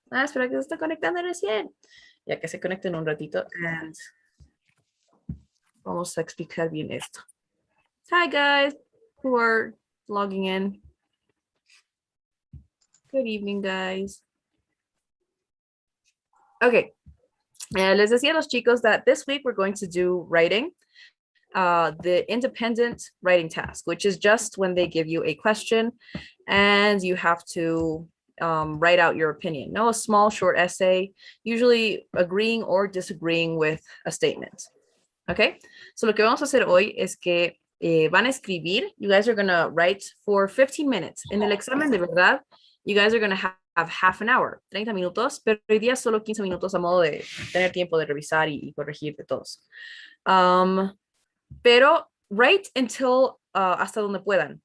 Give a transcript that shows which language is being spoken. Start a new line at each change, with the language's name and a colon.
Spanish: Espera que se está conectando recién. Ya que se conecten un ratito. And vamos a explicar bien esto.
English: Hi, guys who are logging in. Good evening, guys. Okay.
Spanish: Les decía a los chicos
English: that this week we're going to do writing. The independent writing task, which is just when they give you a question and you have to write out your opinion. No, a small short essay, usually agreeing or disagreeing with a statement. Okay, so
Spanish: lo que vamos a hacer hoy es que van a escribir.
English: You guys are gonna write for 15 minutes.
Spanish: En el examen de verdad,
English: you guys are gonna have half an hour,
Spanish: 30 minutos, pero hoy día solo 15 minutos a modo de tener tiempo de revisar y corregir de todos. Pero
English: write until
Spanish: hasta donde puedan.